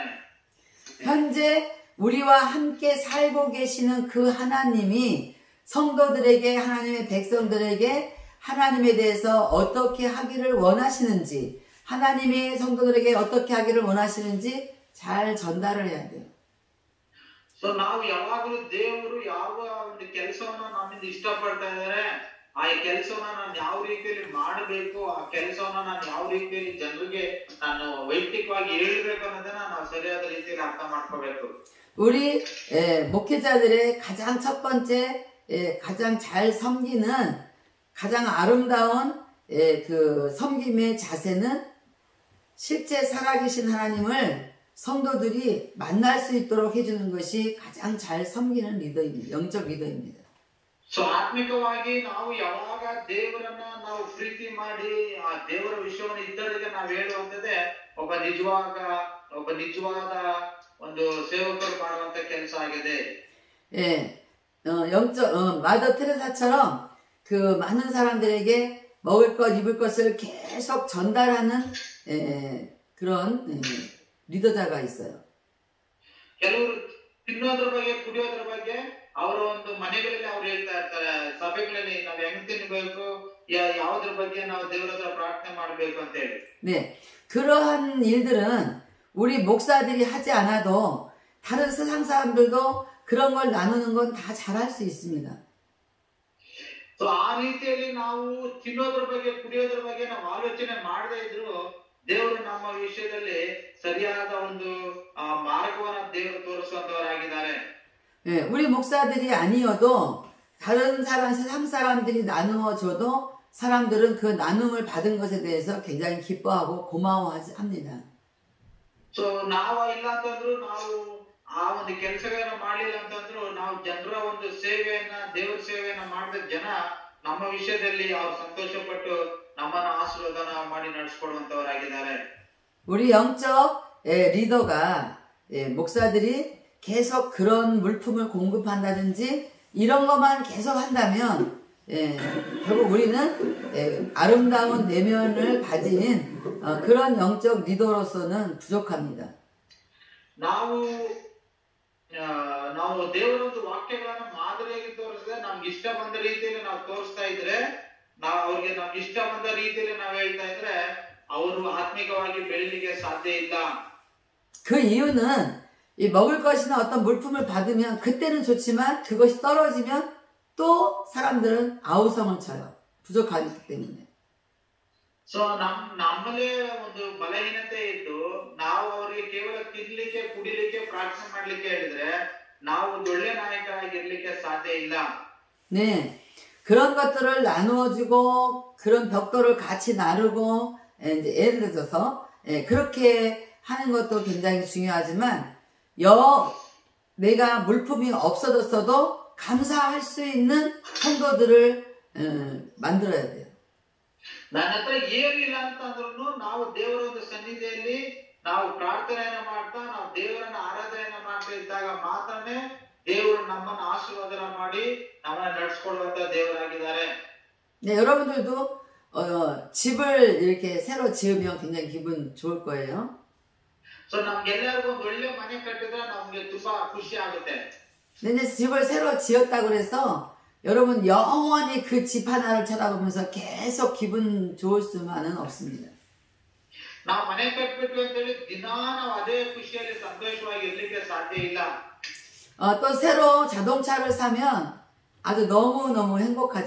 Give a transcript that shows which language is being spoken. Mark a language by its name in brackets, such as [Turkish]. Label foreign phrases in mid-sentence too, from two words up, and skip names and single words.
[Korean] 현재 우리와 함께 살고 계시는 그 하나님이 성도들에게, 하나님의 백성들에게 하나님에 대해서 어떻게 하기를 원하시는지, 하나님이 성도들에게 어떻게 하기를 원하시는지 잘 전달을 해야 돼요. [Kannada] ಸೊ ನಾವು ಯಾವಾಗಲೂ ದೇವರು ಯಾವ ಒಂದು ಕೆಲಸವನ್ನ ನಮ್ಮಿಂದ ಇಷ್ಟಪಡ್ತಾ ಇದ್ದಾರೆ, ಆ ಕೆಲಸವನ್ನ ನಾನು ಯಾವ ರೀತಿಯಲ್ಲಿ ಮಾಡಬೇಕು, ಆ ಕೆಲಸವನ್ನ ನಾನು ಯಾವ ರೀತಿಯಲ್ಲಿ ಜನರಿಗೆ ನಾನು ವೈಯಕ್ತಿಕವಾಗಿ ಹೇಳ್ಬೇಕು ಅನ್ನೋದನ್ನ ನಾವು ಸರಿಯಾದ ರೀತಿಯಲ್ಲಿ ಅರ್ಥ ಮಾಡ್ಕೋಬೇಕು. [Korean] 우리 목회자들의 가장 첫 번째, 가장 잘 섬기는, 가장 아름다운 그 섬김의 자세는 실제 살아계신 하나님을 성도들이 만날 수 있도록 해주는 것이 가장 잘 섬기는 리더입니다. 영적 리더입니다. [Kannada] ಸೊ ಆತ್ಮಿಕವಾಗಿ ನಾವು ಯಾವಾಗ ದೇವರನ್ನ ನಾವು ಪ್ರೀತಿ ಮಾಡಿ ಆ ದೇವರ ವಿಷಯವನ್ನು ಇದ್ದವರಿಗೆ ನಾವು ಹೇಳುವಂತದ್ದೇ ಒಬ್ಬ ನಿಜವಾದ ಒಂದು ಸೇವಕರು ಮಾಡುವಂತ ಕೆಲಸ ಆಗಿದೆ. [Korean] 마더 테레사처럼 그 많은 사람들에게 먹을 것, 입을 것을 계속 전달하는 그런 리더자가 있어요. [Kannada] ಕೆಲವರು ತಿನ್ನೋದ್ರ ಬಗ್ಗೆ, ಕುಡಿಯೋದ್ರ ಬಗ್ಗೆ ಅವರ ಒಂದು ಮನೆಗಳಲ್ಲಿ ಅವ್ರು ಹೇಳ್ತಾ ಇರ್ತಾರೆ, ಸಭೆಗಳಲ್ಲಿ ನಾವು ಹೆಂಗ್ ತಿನ್ಬೇಕು, ಯಾವುದ್ರ ಬಗ್ಗೆ ನಾವು ದೇವರ ಹತ್ರ ಪ್ರಾರ್ಥನೆ ಮಾಡ್ಬೇಕು ಅಂತ ಹೇಳಿ. [Korean] 네, 그러한 일들은 우리 목사들이 하지 않아도 다른 세상 사람들도 그런 걸 나누는 건 다 잘할 수 있습니다. [Kannada] ಸೊ ಆ ರೀತಿಯಲ್ಲಿ ನಾವು ತಿನ್ನೋದ್ರ ಬಗ್ಗೆ, ಕುಡಿಯೋದ್ರ ಬಗ್ಗೆ ನಾವು ಆಲೋಚನೆ ಮಾಡದೇ ಇದ್ರು ದೇವರು ನಮ್ಮ ವಿಷಯದಲ್ಲಿ ಸರಿಯಾದ ಒಂದು ಮಾರ್ಗವನ್ನ ದೇವರು ತೋರಿಸುವಂತವರಾಗಿದ್ದಾರೆ. [Korean] 네, 우리 목사들이 아니어도 다른 세상 사람들이 나누어 줘도 사람들은 그 나눔을 받은 것에 대해서 굉장히 기뻐하고 고마워합니다. [Kannada] ಸೊ ನಾವು ಇಲ್ಲ ಅಂತಂದ್ರು, ನಾವು ಆ ಒಂದು ಕೆಲಸಗಳನ್ನ ಮಾಡಲಿಲ್ಲ ಅಂತಂದ್ರು, ನಾವು ಜನರ ಒಂದು ಸೇವೆಯನ್ನ, ದೇವರ ಸೇವೆಯನ್ನ ಮಾಡಿದ ಜನ ನಮ್ಮ ವಿಷಯದಲ್ಲಿ ಅವ್ರು ಸಂತೋಷ ಪಟ್ಟು ನಮ್ಮನ್ನ ಆಶೀರ್ವಾದನ ಮಾಡಿ ನಡೆಸಿಕೊಡುವಂತವರಾಗಿದ್ದಾರೆ. [Korean] 우리 영적 리더가 목사들이 계속 그런 물품을 공급한다든지 이런 것만 계속 한다면 결국 우리는 아름다운 내면을 가진 그런 영적 리더로서는 부족합니다. [Kannada] ನಾವು ದೇವರ ಒಂದು ವಾಕ್ಯಗಳನ್ನ ಮಾದರಿಯಾಗಿ ತೋರಿಸದೆ ನಮ್ಗೆ ಇಷ್ಟ ಬಂದ ರೀತಿಯಲ್ಲಿ ನಾವು ತೋರಿಸ್ತಾ ಇದ್ರೆ, ನಾವು ಅವ್ರಿಗೆ ನಮ್ಗೆ ಇಷ್ಟ ಬಂದ ರೀತಿಯಲ್ಲಿ ನಾವು ಹೇಳ್ತಾ ಇದ್ರೆ ಅವರು ಆತ್ಮಿಕವಾಗಿ ಬೆಳಲಿಕ್ಕೆ ಸಾಧ್ಯ ಇಲ್ಲ. [Korean] 그 이유는 이 먹을 것이나 어떤 물품을 받으면 그때는 좋지만 그것이 떨어지면 또 사람들은 아우성을 쳐요. 부족하기 때문에. [Kannada] ಸೊ ನಮ್ಮಲ್ಲೇ ಒಂದು ಬಲಹೀನತೆ ಇದ್ದು ನಾವು ಅವರಿಗೆ ಕೇವಲ ತಿನ್ಲಿಕ್ಕೆ, ಕುಡಿಲಿಕ್ಕೆ, ಪ್ರಾರ್ಥನೆ ಮಾಡ್ಲಿಕ್ಕೆ ಹೇಳಿದ್ರೆ ನಾವು ಒಂದು ಒಳ್ಳೆ ನಾಯಕರಾಗಿರ್ಲಿಕ್ಕೆ ಸಾಧ್ಯ ಇಲ್ಲ. [Korean] 네, 그런 것들을 나누어주고 그런 벽돌을 같이 나누고 이제 예를 들어서 그렇게 하는 것도 굉장히 중요하지만 내가 물품이 없어졌어도 감사할 수 있는 성도들을 만들어야 돼요. [Kannada] ನನ್ನ ಹತ್ರ ಏನಿಲ್ಲ ಅಂತಂದ್ರೂ ನಾವು ದೇವರ ಒಂದು ಸನ್ನಿಧಿಯಲ್ಲಿ ನಾವು ಪ್ರಾರ್ಥನೆಯನ್ನ ಮಾಡ್ತಾ ನಾವು ದೇವರನ್ನ ಆರಾಧನೆಯನ್ನ ಮಾಡ್ತಾ ಇದ್ದಾಗ ಮಾತ್ರನೇ ದೇವರು ನಮ್ಮನ್ನ ಆಶೀರ್ವಾದ ಮಾಡಿ ನಮ್ಮನ್ನ ನಡೆಸ್ಕೊಡುವಂತ ದೇವರಾಗಿದ್ದಾರೆ. [Korean] 네, 여러분들도 집을 이렇게 새로 지으면 굉장히 기분 좋을 거예요. [Kannada] ಸೊ ನಮ್ಗೆಲ್ಲರಿಗೂ ಒಂದು ಒಳ್ಳೆ ಮನೆ ಕಟ್ಟಿದ್ರೆ ನಮ್ಗೆ ತುಂಬಾ ಖುಷಿ ಆಗುತ್ತೆ. [Korean] 근데 집을 새로 지었다고 그래서 여러분 영원히 그 집 하나를 쳐다보면서 계속 기분 좋을 수만은 없습니다. [Kannada] ನಾವು ಮನೆ ಕಟ್ಬಿಟ್ಟು ಅಂತೇಳಿ ದಿನಾ ನಾವು ಅದೇ ಖುಷಿಯಲ್ಲಿ ಸಂತೋಷವಾಗಿ ಇರ್ಲಿಕ್ಕೆ ಸಾಧ್ಯ ಇಲ್ಲ. [Korean] 또 새로 자동차를 사면 아주 너무너무 행복하죠.